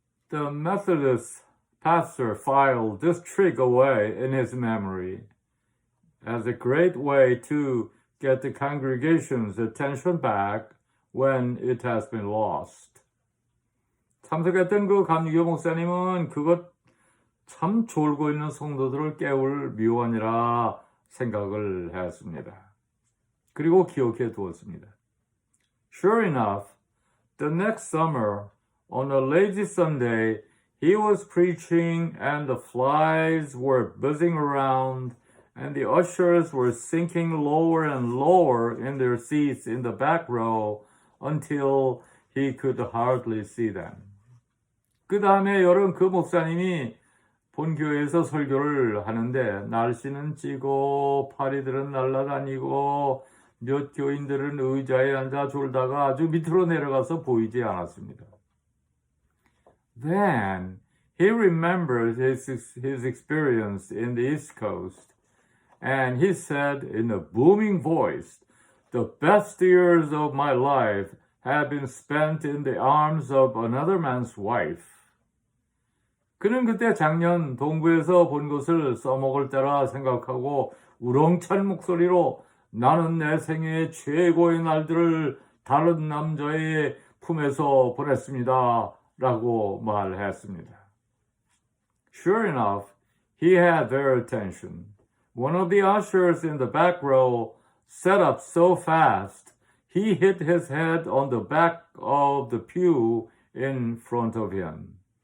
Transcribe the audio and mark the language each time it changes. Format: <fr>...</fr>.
<en>The Methodist pastor filed this trick away in his memory as a great way to get the congregation's attention back when it has been lost.</en> <ko>참석했던 그 감리교 목사님은 그것 참 졸고 있는 성도들을 깨울 묘안이라 생각을 했습니다. 그리고 기억해 두었습니다.</ko> <en>Sure enough, the next summer, on a lazy Sunday, he was preaching and the flies were buzzing around and the ushers were sinking lower and lower in their seats in the back row until he could hardly see them.</en> <ko>그 다음에 여름 그 목사님이 본교회에서 설교를 하는데 날씨는 찌고 파리들은 날아다니고 몇 교인들은 의자에 앉아 졸다가 아주 밑으로 내려가서 보이지 않았습니다.</ko> <en>Then he remembered his experience in the East Coast and he said in a booming voice, "The best years of my life have been spent in the arms of another man's wife."</en> <ko>그는 그때 작년 동부에서 본 것을 써먹을 때라 생각하고 우렁찬 목소리로 나는 내 생애 최고의 날들을 다른 남자의 품에서 보냈습니다. 라고 말했습니다.</ko> <en>Sure enough, he had their attention. One of the ushers in the back row sat up so fast, he hit his head on the back of the pew in front of him.</en>